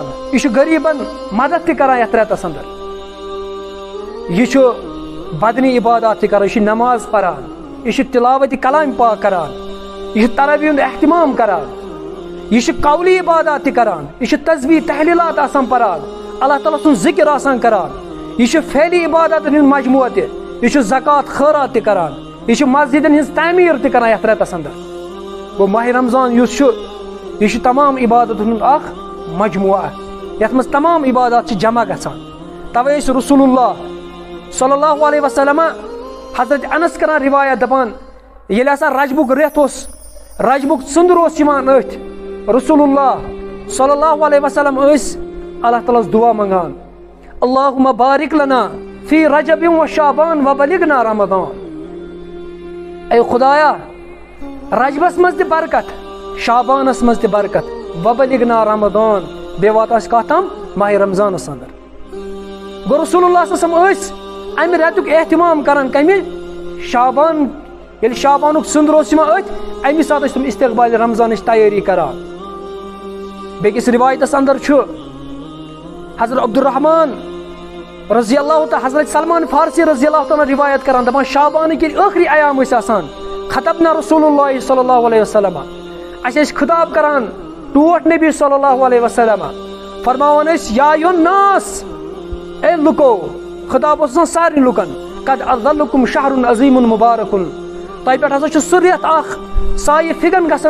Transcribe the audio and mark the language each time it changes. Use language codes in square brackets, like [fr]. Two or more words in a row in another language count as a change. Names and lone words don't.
[ks] یہِ چھُ غریٖبن مدد تہِ کران یتھ رٮ۪تس انٛدر, یہِ چھُ بدنی عبادات تہِ کران, یہِ چھُ نماز پران, یہِ چھُ تلاوتِ کلام پاک کران, یہِ چھُ تراویح ہُنٛد احتمام کران, یہِ چھُ قولی عبادات تہِ کران, یہِ چھُ تسبیح تحلیٖلات آسان پران, اللہ تعالیٰ سُنٛد ذکر آسان کران, یہِ چھُ فعلی عبادتن ہُنٛد مجموعہ تہِ, یہِ چھُ زکات خٲرات تہِ کران, یہِ چھُ مسجدن ہٕنٛز تعمیٖر تہِ کران یتھ رٮ۪تس انٛدر. گوٚو ماہِ رمضان یُس چھُ یہِ چھُ تمام عبادتن ہُنٛد اکھ مجموعہ, یتھ منٛز تمام عبادات چھِ جمع گژھان. توے ٲسۍ رسول اللہ [ar] صلی اللہ علیہ وسلم [ks] حضرت انس کران روایت, دپان ییٚلہِ ہسا رجبُک رٮ۪تھ اوس, رجبُک ژٔنٛدٕر اوس یِوان أتھۍ, رسول اللہ [ar] صلی اللہ علیہ وسلم [ks] ٲسۍ اللہ تعالیٰ ہس دعا منگان, [ar] اللہُمہ بارک لنا فی رجب و شعبان وبلغنا رمضان. [ks] اے خدایا رجبس منٛز تہِ برکت, شعبانس منٛز تہِ برکت, [ar] وبلغنا رمضان, [ks] بیٚیہِ وات اَسہِ کتھ تام ماہِ رمضانس انٛدر. گوٚو رسول اللہ [ar] صلی اللہ علیہ وسلم [ks] ٲسۍ امہِ رٮ۪تُک احتمام کران کمہِ, شعبان, ییٚلہِ شعبانُک ژٔنٛدٕر اوس یِوان أتھۍ, امی ساتہٕ ٲسۍ تِم استقبالِ رمضانٕچ تیٲری کران. بیٚکِس رِوایتس انٛدر چھُ حضرت عبدالرحمان [ar] رضی اللہ تعالیٰ [ks] حضرت سلمان فارسی [ar] رضی اللہ تعالیٰ [ks] روایت کران دپان شابان کے ٲخری ایام ٲسۍ آسان [ar] خطبنا رسول اللہ صلی اللہ علیہ وسلم [ks] اَسہِ ٲسۍ خطاب کران ٹوٹھ [ar] نبی صلی اللہ علیہ وسلم [ks] فرماوان ٲسۍ [ar] یا ایُن ناس [ks] اے لُکو خطاب اوس آسان سارنٕے لُکن [ar] قد اظلکم شہر عظیم مبارکن [ks] تۄہہِ پٮ۪ٹھ ہسا چھُ سُہ رٮ۪تھ اکھ سایہِ فِگن گژھن